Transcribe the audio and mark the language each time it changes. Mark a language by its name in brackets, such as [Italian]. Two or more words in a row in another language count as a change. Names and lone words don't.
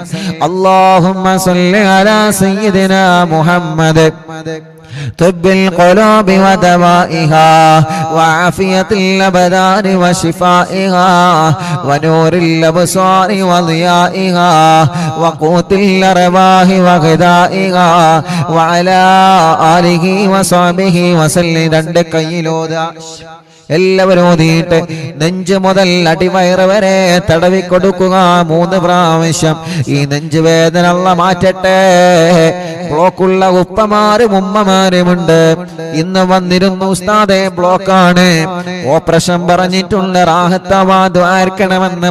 [Arabic] اللهم صل على سيدنا محمد طب القلوب ودوائها وعافية الأبدان وشفائها ونور الأبصار وضيائها وقوت الأرواح وغذائها وعلى آله وصحبه وسلم. [Malayalam] രണ്ട് കൈയിലോതാ എല്ലാവരും ഓതിയിട്ട് നെഞ്ച് മുതൽ അടിവയറ് വരെ തടവിക്കൊടുക്കുക 3 പ്രാവശ്യം. ഈ നെഞ്ചുവേദന അല്ലാഹ് മാറ്റട്ടെ. ബ്ലോക്കുള്ള ഉപ്പമാരും ഉമ്മമാരുമുണ്ട്. ഇന്ന് വന്നിരുന്നു ഉസ്താദേ ബ്ലോക്കാണ്, ഓപ്പറേഷൻ പറഞ്ഞിട്ടുണ്ട്, റാഹത്താവാ ദ്വാരക്കണമെന്ന്